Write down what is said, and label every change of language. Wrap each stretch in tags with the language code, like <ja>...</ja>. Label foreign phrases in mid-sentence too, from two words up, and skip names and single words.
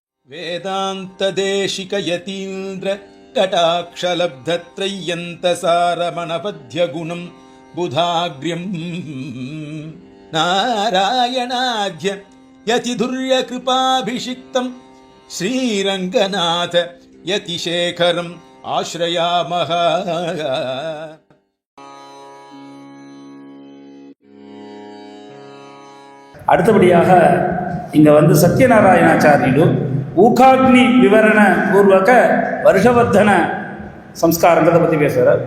<sa>వేదాంతదేశిక యతీంద్ర కటాక్షలబ్ధత్రయ్యంతసారమణపద్యగుణం బుధాగ్ర్యం నారాయణాధ్య యతిధుర్యకృపాభిషిక్తం శ్రీరంగనాథ యతిశేఖరం ఆశ్రయామః.</sa> <ta>அடுத்தபடியாக இங்கே சத்யநாராயணாச்சாரியுలు ஊகாக்னி விவரண பூர்வக வருஷவர்தன சம்ஸ்காரங்கிறத பற்றி பேசுகிறார்.</ta>